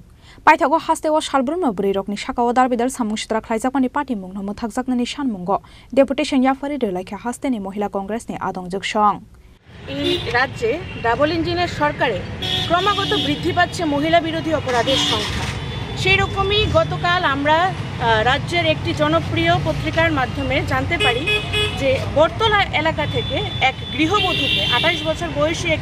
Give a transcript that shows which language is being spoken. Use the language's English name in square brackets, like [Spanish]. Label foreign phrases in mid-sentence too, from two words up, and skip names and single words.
[Kok Borok] Paitago Hasteo Shalbruno Brirokni Shakao Darbidal Samushtra Klaijakmani Party Mungno Mothakjaknani Shanmungo, Deputation Yafari like a Hasteni Mohila Congress ni Adongjok Song. [Bangla] এই রাজ্যে ডাবল ইঞ্জিনের সরকারে ক্রমাগত বৃদ্ধি পাচ্ছে মহিলা বিরোধী অপরাধের সংখ্যা। সেই রকমই গতকাল আমরা রাজ্যের একটি জনপ্রিয় পত্রিকার মাধ্যমে জানতে পারি যে বটতলা এলাকা থেকে এক গৃহবধূকে 28 বছর বয়সী এক